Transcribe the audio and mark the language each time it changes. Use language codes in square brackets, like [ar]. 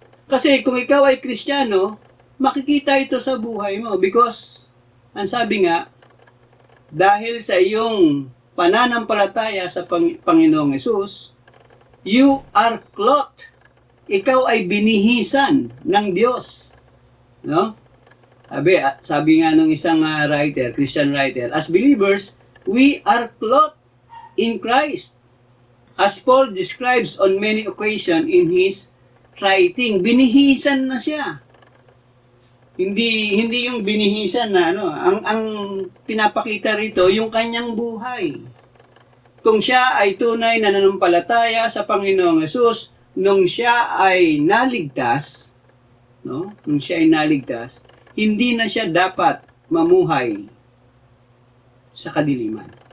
[tl] Kasi kung ikaw ay Kristiyano, makikita ito sa buhay mo because ang sabi nga, dahil sa iyong pananampalataya sa Panginoong Hesus, [en] you are clothed. [tl] Ikaw ay binihisan ng Diyos. No? Sabi nga ng isang [en] writer, Christian writer, as believers, we are clothed in Christ. As Paul describes on many occasions in his writing, [tl] binihisan na siya. Hindi yung binihisan na ang pinapakita rito yung kanyang buhay. Kung siya ay tunay na nanampalataya sa Panginoong Hesus, nung siya ay naligtas, nung siya ay naligtas, hindi na siya dapat mamuhay sa kadiliman.